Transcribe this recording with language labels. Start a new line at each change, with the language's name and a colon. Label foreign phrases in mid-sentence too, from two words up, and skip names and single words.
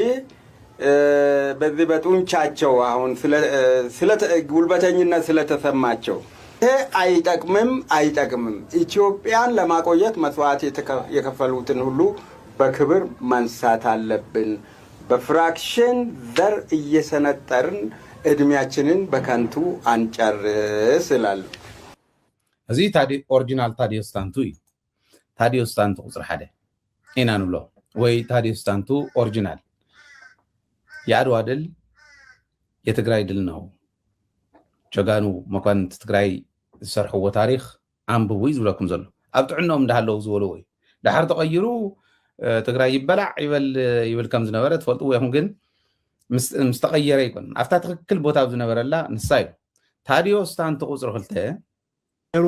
Amharic: በዚህ በጡንቻቸው አሁን ስለ ጉልበተኝነት ስለተሰማቸው አይጠቅምም ኢትዮጵያን ለማቆየት መስዋዕት የከፈሉትን ሁሉ በክብር ማንሳት አለብን በፍራክሽን ዘር እየሰነጠርን እድሜያችንን በከንቱ አንጨርስ ይላል
Tigrinya: እዚ ኦሪጂናል ታዲዮስታንቱ ቁፅር 1 ኢና ንብሎ ወይ ታዲዮስ ታንቱ ኦሪጂናል
Amharic: የአድዋ ድል የትግራይ ድል ነው
Tigrinya: ጀጋኑ መኳንንት ትግራይ ዝሰርሕዎ ታሪክ አንብቡ ዝብለኩም ዘሎ ኣብ ጥዕኖም እንዳሃለው ዝበሉ ወይ ድሓር ተቀይሩ ትግራይ ይበላዕ ይብል ከም ዝነበረ ትፈልጡ ወይ ግን ምስ ተቀየረ ይኮን ኣብታ ትክክል ቦታ ዝነበረላ ንሳ እዩ ታዲዮስ ታንቱ ቁፅሪ 2